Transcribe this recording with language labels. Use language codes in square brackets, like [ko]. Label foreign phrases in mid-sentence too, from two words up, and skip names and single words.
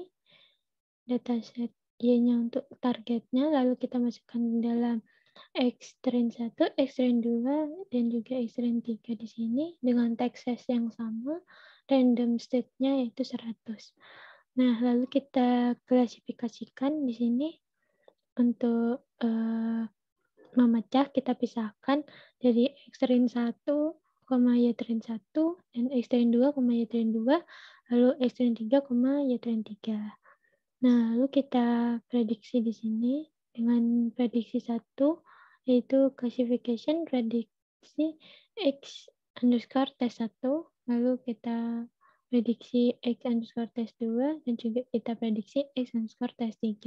[id] Dataset Y-nya untuk targetnya, lalu kita masukkan dalam X train 1, X train 2, dan juga X train 3 di sini dengan [en] text size [id] yang sama, [en] random state- [id] nya yaitu 100. Nah, lalu kita klasifikasikan di sini untuk memecah, kita pisahkan dari X train 1, Y train 1, dan X train 2, Y train 2, lalu X train 3, Y train 3. Nah, lalu kita prediksi di sini dengan prediksi 1, yaitu classification prediksi X underscore tes 1, lalu kita prediksi X underscore test 2, dan juga kita prediksi X underscore test 3.